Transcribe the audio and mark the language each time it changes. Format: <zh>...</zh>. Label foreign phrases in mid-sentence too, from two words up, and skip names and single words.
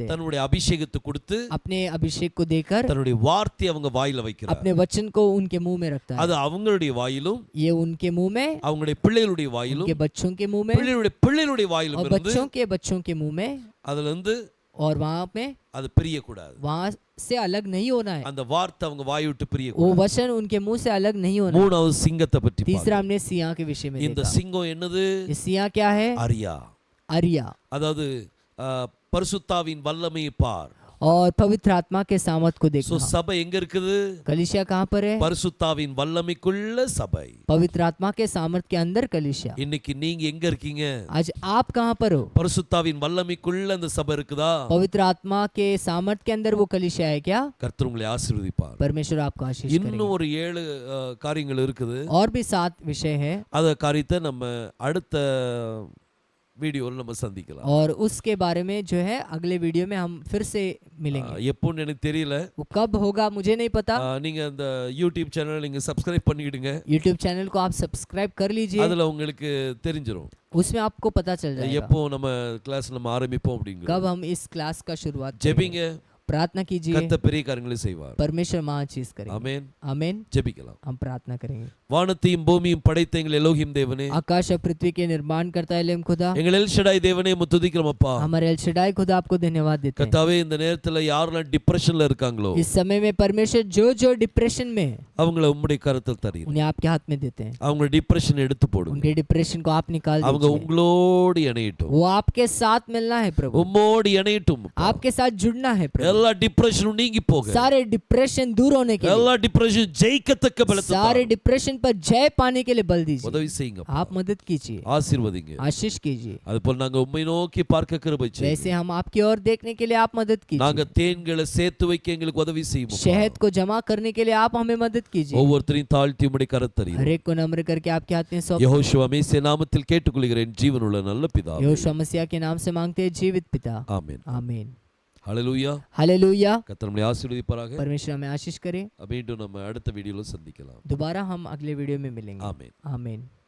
<ta>தன்னுடைய அபிஷேகத்தை கொடுத்து</ta> <hi>अपने अभिषेक को देकर</hi> <ta>தன்னுடைய வார்த்தையை அவங்க வாயில வைக்கிறார்.</ta> <hi>अपने वचन को उनके मुंह में रखता है।</hi> <ta>அது அவங்களுடைய வாயிலும்</ta> <hi>ये उनके मुंह में,</hi> <ta>அவங்களுடைய பிள்ளைகளுடைய வாயிலும்</ta> <hi>उनके बच्चों के मुंह में,</hi> <ta>பிள்ளைகளுடைய வாயிலும்</ta> <hi>और</hi> <ta>இருந்து</ta> <hi>बच्चों के मुंह में,</hi> <ta>அதுல இருந்து</ta> <hi>और वहां में</hi> <ta>அது பிரியக்கூடாது.</ta> <hi>वहां से अलग नहीं होना है।</hi> <ta>அந்த வார்த்தை அவங்க வாய் விட்டு</ta> <hi>वो</hi> <ta>பிரியக்கூடாது.</ta> <hi>वचन उनके मुंह से अलग नहीं होना है।</hi> <ta>மூணாவது சிங்கத்தை பற்றி</ta> <hi>तीसरा</hi> <ta>பார்க்கிறோம்.</ta> <hi>हमने सिया के विषय में</hi> <ta>இந்த</ta> <hi>देखा।</hi> <ta>சிங்கம் என்னது?</ta> <hi>ये सिया क्या है?</hi> <ta>அரியா.</ta> <hi>अरिया,</hi> <ta>அதாவது பரிசுத்தாவின் வல்லமையை பார்.</ta> <hi>और पवित्र आत्मा के सामर्थ को</hi> <ta>சோ</ta> <hi>देखना।</hi> <ta>சபை எங்க இருக்குது?</ta> <hi>कलीसिया कहाँ पर है?</hi> <ta>பரிசுத்தாவின் வல்லமைக்குள்ள சபை.</ta> <hi>पवित्र आत्मा के सामर्थ के अंदर कलीसिया।</hi> <ta>இன்னைக்கு நீங்க எங்க இருக்கீங்க?</ta> <hi>आज आप कहाँ पर हो?</hi> <ta>பரிசுத்தாவின் வல்லமைக்குள்ள அந்த சபை இருக்குதா?</ta> <hi>पवित्र आत्मा के सामर्थ के अंदर वो कलीसिया है क्या?</hi> <ta>கர்த்தர் உங்களை ஆசீர்வதிப்பார்.</ta> <hi>परमेश्वर आपको आशीष</hi> <ta>இன்னும்</ta> <hi>करेगा।</hi> <ta>ஒரு 7 காரியங்கள் இருக்குது.</ta> <hi>और भी 7 विषय है,</hi> <ta>அத காரியத்தை நம்ம அடுத்த வீடியோல நம்ம சந்திக்கலாம்.</ta> <hi>और उसके बारे में जो है अगले वीडियो में हम फिर से मिलेंगे।</hi> <ta>எப்போன்னு எனக்கு தெரியல.</ta> <hi>वो कब होगा मुझे नहीं पता।</hi> <ta>நீங்க அந்த யூடியூப் சேனல் நீங்க சப்ஸ்கிரைப் பண்ணிடுங்க.</ta> <hi>YouTube चैनल को आप सब्सक्राइब कर लीजिए,</hi> <ta>அதுல உங்களுக்கு தெரிஞ்சிரும்</ta> <hi>उसमें आपको पता चल जाएगा</hi> <ta>எப்போ நம்ம கிளாஸ் நம்ம ஆரம்பிப்போம் அப்படிங்க.</ta> <hi>कब हम इस क्लास का शुरुआत करेंगे।</hi> <ta>ஜெபிங்க.</ta> <hi>प्रार्थना कीजिए,</hi> <ta>கர்த்தர் பெரிய காரியங்களை செய்வார்.</ta> <hi>परमेश्वर महान चीज करेंगे।</hi> <ta>ஆமென்.</ta> <hi>आमीन।</hi> <ta>ஜெபிக்கலாம்.</ta> <hi>हम प्रार्थना करेंगे।</hi> <ta>வானத்தையும் பூமியும் படைத்த எங்கள் எலோஹிம் தேவனே,</ta> <hi>आकाश और पृथ्वी के निर्माण करता है एलोहिम खुदा,</hi> <ta>எங்கள் எல் ஷடாய் தேவனே உம்மை துதிக்கிறோம் அப்பா.</ta> <hi>हमारे एल शडाई खुदा आपको धन्यवाद देते हैं।</hi> <ta>கர்த்தாவே இந்த நேரத்துல யாரெல்லாம் டிப்ரெஷன்ல இருக்காங்களோ</ta> <hi>इस समय में परमेश्वर जो जो डिप्रेशन में है,</hi> <ta>அவங்கள உம்முடைய கரத்தில் தரீர்.</ta> <hi>उन्हें आपके हाथ में देते हैं।</hi> <ta>அவங்க டிப்ரெஷன் எடுத்து போடுங்க.</ta> <hi>उनके डिप्रेशन को आप निकाल</hi> <ta>அவங்க</ta> <hi>दीजिए।</hi> <ta>உங்களோடு இணையட்டும்.</ta> <hi>वो आपके साथ मिलना है प्रभु,</hi> <ta>உம்மோடு இணையட்டும்.</ta> <hi>आपके साथ जुड़ना है प्रभु।</hi> <ta>எல்லா டிப்ரெஷனும் நீங்கி போக,</ta> <hi>सारे डिप्रेशन दूर होने के लिए,</hi> <ta>எல்லா டிப்ரெஷன் ஜெயிக்கத்தக்க பலத்தை</ta> <hi>सारे डिप्रेशन पर जय पाने के लिए बल दीजिए।</hi> <ta>உதவி செய்யுங்க.</ta> <hi>आप मदद कीजिए,</hi> <ta>ஆசீர்வதிங்க.</ta> <hi>आशीष कीजिए।</hi> <ta>அதுபோல் நாங்க உம்மை நோக்கி பார்க்க கிருபை செய்யுங்க.</ta> <hi>वैसे हम आपकी ओर देखने के लिए आप मदद</hi> <ta>நாங்க</ta> <hi>कीजिए।</hi> <ta>தேன்களை சேர்த்து வைக்க எங்களுக்கு உதவி செய்யுங்க.</ta> <hi>शहद को जमा करने के लिए आप हमें मदद कीजिए।</hi> <ta>ஒவ்வொருத்தரையும் தாழ்த்தி உம்முடைய கரத்தறியும்.</ta> <hi>हर एक को नम्र करके आपके हाथ में सौंप,</hi> <ta>யெகோவா மேசியா நாமத்தில் கேட்டுக்கொள்கிறேன் ஜீவனுள்ள நல்ல பிதாவே.</ta> <hi>यहोशू मसीह के नाम से मांगते हैं जीवित पिता,</hi> <ta>ஆமென்.</ta> <hi>आमीन।</hi> <ta>ஹல்லேலூயா.</ta> <hi>हालेलुया।</hi> <ta>கர்த்தர் நம்மை ஆசீர்வதிப்பாராக.</ta> <hi>परमेश्वर हमें आशीष करे।</hi> <ta>மீண்டும் நம்ம அடுத்த வீடியோல சந்திக்கலாம்.</ta> <hi>दोबारा हम अगले वीडियो में मिलेंगे।</hi> <ta>ஆமென்.</ta> <hi>आमीन।</hi>